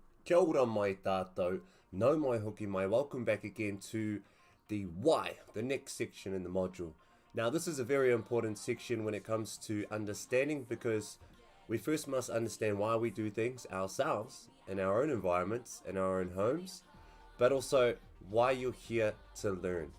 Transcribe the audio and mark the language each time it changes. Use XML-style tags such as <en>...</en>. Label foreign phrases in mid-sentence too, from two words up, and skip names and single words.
<mi>Kia ora mai tātou, nau mai hoki mai,</mi> <en>welcome back again to the why, the next section in the module. Now this is a very important section when it comes to understanding, because we first must understand why we do things ourselves, in our own environments, in our own homes, but also why you're here to learn.</en>